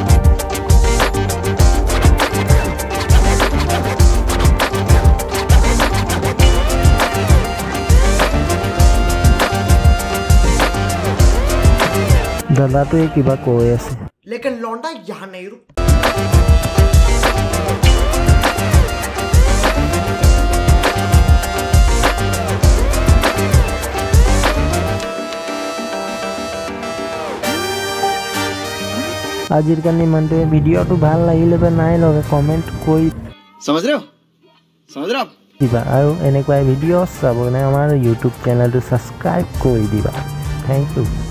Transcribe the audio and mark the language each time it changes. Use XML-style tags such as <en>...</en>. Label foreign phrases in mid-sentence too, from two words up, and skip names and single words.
<as>দাদাটোৱে কিবা কৈ আছে</as> <hi>लेकिन लौंडा यहाँ नहीं रुक।</hi> <as>আজিৰ কাৰণে ইমানটো ভিডিঅ'টো ভাল লাগিলে বা নাই লগা কমেন্ট কৰি</as> <hi>समझ रहे हो</hi> <as>দিবা আৰু এনেকুৱা ভিডিঅ' চাব কাৰণে আমাৰ ইউটিউব চেনেলটো সাবস্ক্ৰাইব কৰি দিবা।</as> <en>thank you.</en>